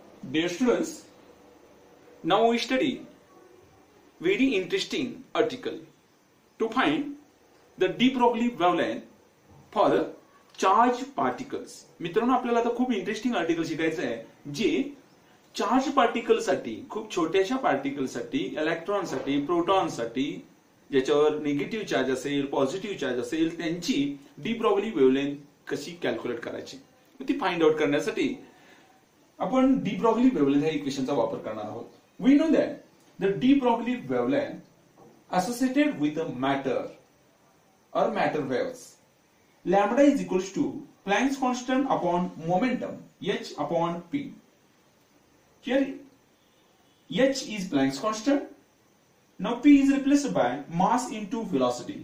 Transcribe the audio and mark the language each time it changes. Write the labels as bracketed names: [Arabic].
[English] Dear students, now we study very interesting article to find the de Broglie wavelength for charge particles. [Marathi] मित्रांनो आपल्याला आता खूप interesting article शिकायचं आहे जे चार्ज पार्टिकल साठी, खूप छोट्याशा पार्टिकल साठी, इलेक्ट्रॉन साठी, प्रोटॉन साठी, ज्याच्यावर निगेटिव्ह चार्ज असेल, पॉझिटिव्ह चार्ज असेल, त्यांची डी ब्रॉगली वेव्हलेंथ कशी कॅल्क्युलेट करायची ती फाइंड आउट करण्यासाठी आपण डी ब्रॉगली वेव्हलेंथ ह्या इक्वेशनचा वापर करणार आहोत. [English] We know that the de Broglie wavelength associated with a matter or matter waves, lambda is equals to Planck's constant upon momentum h upon p. Here h is Planck's constant. Now p is replaced by mass into velocity.